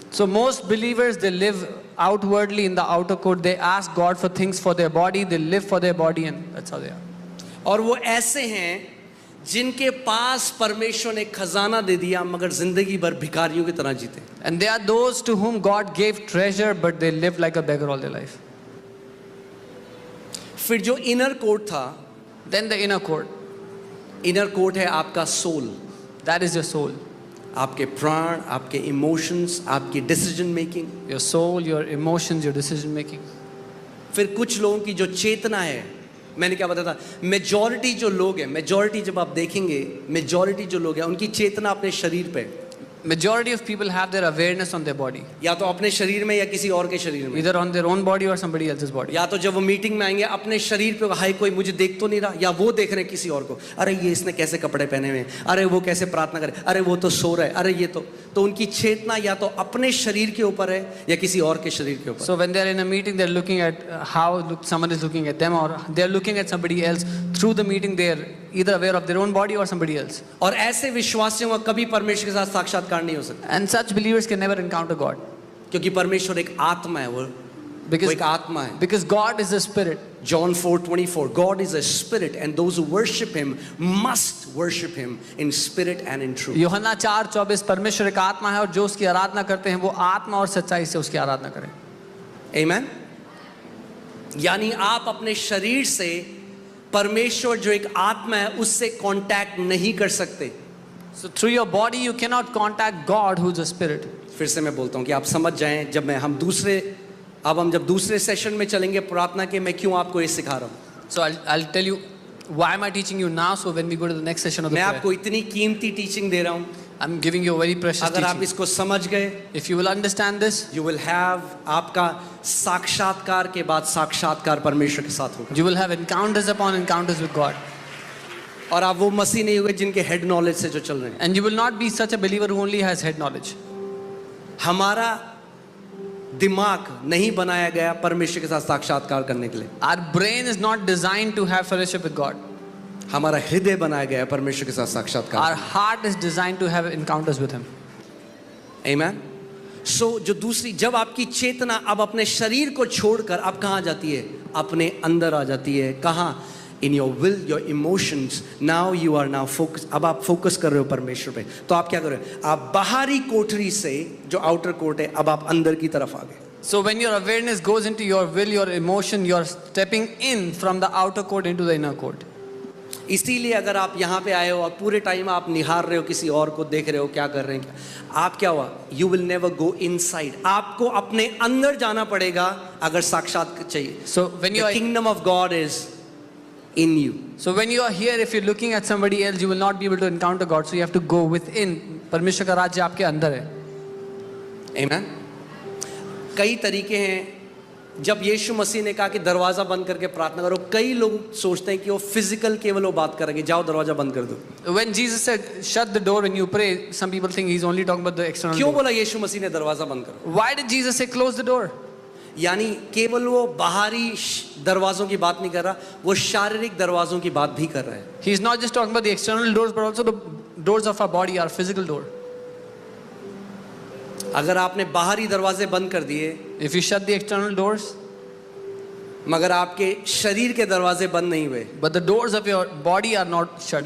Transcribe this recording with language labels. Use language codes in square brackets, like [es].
[en] So most believers, they live outwardly in the outer court. They ask God for things for their body, they live for their body, and that's how they are. [hi] और वो ऐसे हैं जिनके पास परमेश्वर ने खजाना दे दिया मगर जिंदगी भर भिखारियों की तरह जीते। [en] And they are those to whom God gave treasure, but they live like a beggar all their life. [hi] फिर जो इनर कोर्ट था, [en] Then the inner court, [hi] inner court है आपका soul, [en] that is your soul. [hi] आपके प्राण, आपके emotions, आपकी decision making. [en] Your soul, your emotions, your decision making. [hi] फिर कुछ लोगों की जो चेतना है, मैंने क्या बताया था, मेजॉरिटी जो लोग हैं, मेजॉरिटी जब आप देखेंगे, मेजॉरिटी जो लोग हैं उनकी चेतना अपने शरीर पे, [en] Majority of people have their awareness on their body, [hi] या तो अपने शरीर में या किसी और के शरीर में। [en] either on their own body or somebody else's body. [hi] या तो जब वो मीटिंग में आएंगे अपने शरीर पे, हाय कोई मुझे देख तो नहीं रहा, या वो देख रहे हैं किसी और को, अरे ये इसने कैसे कपड़े पहने हुए हैं, अरे वो कैसे प्रार्थना करे, अरे वो तो सो रहा है, अरे ये तो उनकी चेतना या तो अपने शरीर के ऊपर है या किसी और के शरीर के ऊपर। [en] So when they are in a meeting, they're looking at someone is looking at them, or they're looking at somebody else. Through the meeting, they are either aware of their own body or somebody else. [hi] और ऐसे विश्वासियों का कभी परमेश्वर के साथ साक्षात्कार नहीं हो सकता, [en] And such believers can never encounter God. [hi] क्योंकि परमेश्वर एक आत्मा है, वो एक आत्मा है। [en] Because God is a spirit. John 4:24, God is a spirit and those who worship him must worship him in spirit and in truth. [hi] यूहन्ना 4:24, परमेश्वर एक आत्मा है और जो उसकी आराधना करते हैं वो आत्मा और सच्चाई से उसकी आराधना करें। [en] Amen? [hi] यानी आप अपने शरीर से परमेश्वर जो एक आत्मा है उससे कांटेक्ट नहीं कर सकते। [en] So through your body you cannot contact God who's a spirit. [hi] फिर से मैं बोलता हूँ कि आप समझ जाएं, जब हम जब दूसरे सेशन में चलेंगे प्रार्थना के, मैं क्यों आपको ये सिखा रहा हूँ। [en] So I'll tell you why am I teaching you now, so when we go to the next session of the [hi] मैं [en] prayer, [hi] आपको इतनी कीमती टीचिंग दे रहा हूँ, [en] I'm giving you a very precious [hi] अगर आप [en] teaching. [hi] इसको समझ गए, [en] If you will understand this, you will have, [hi] आपका साक्षात्कार के बाद साक्षात्कार परमेश्वर के साथ होगा, [en] you will have encounters upon encounters with God. [hi] और आप वो मसीह नहीं हुए जिनके हेड नॉलेज से जो चल रहे हैं। [en] And you will not be such a believer who only has head knowledge. [hi] हमारा दिमाग नहीं बनाया गया परमेश्वर के साथ साक्षात्कार करने के लिए, [en] Our brain is not designed to have fellowship with God. [hi] हमारा हृदय बनाया गया है परमेश्वर के साथ साक्षात्कार। [en] Our heart is designed to have encounters with Him. Amen? [hi] So जो दूसरी, जब आपकी चेतना अब अपने शरीर को छोड़कर अब कहाँ जाती है, अपने अंदर आ जाती है, कहाँ, [en] in your will, your emotions, now you are now focused, [hi] अब आप फोकस कर रहे हो परमेश्वर पे, तो आप क्या कर रहे हो, आप बाहरी कोठरी से जो आउटर कोर्ट है, अब आप अंदर की तरफ आ गए। [en] So when your awareness goes into your will, your emotion, you're stepping in from the outer court into the inner court. [hi] इसीलिए अगर आप यहाँ पे आए हो और पूरे टाइम आप निहार रहे हो, किसी और को देख रहे हो क्या कर रहे हैं, आप क्या हुआ, [en] you will never go inside, [hi] आपको अपने अंदर जाना पड़ेगा अगर साक्षात चाहिए। [en] So when you The are kingdom of God is in you. So when you are here, if you're looking at somebody else, you will not be able to encounter God. So you have to go within. [hi] परमेश्वर का राज्य आपके अंदर है. Amen? कई तरीके हैं। जब यीशु मसीह ने कहा कि दरवाजा बंद करके प्रार्थना करो, कई लोग सोचते हैं कि वो फिजिकल केवल वो बात करेंगे, जाओ दरवाजा बंद कर दो। [en] When Jesus said, "Shut the door when you pray," some people think he's only talking about the external [hi] क्यों [en] door. [hi] बोला यीशु मसीह ने दरवाजा बंद करो? [en] Why did Jesus say, "Close the door"? [hi] यानी केवल वो बाहरी दरवाजों की बात नहीं कर रहा, वो शारीरिक दरवाजों की बात भी कर रहा है। [en] He's not just talking about the external doors, but also the doors of our body, our physical door. [hi] अगर आपने बाहरी दरवाजे बंद कर दिए, [en] If you shut the external doors, [hi] मगर आपके शरीर के दरवाजे बंद नहीं हुए, [en] but the doors of your body are not shut,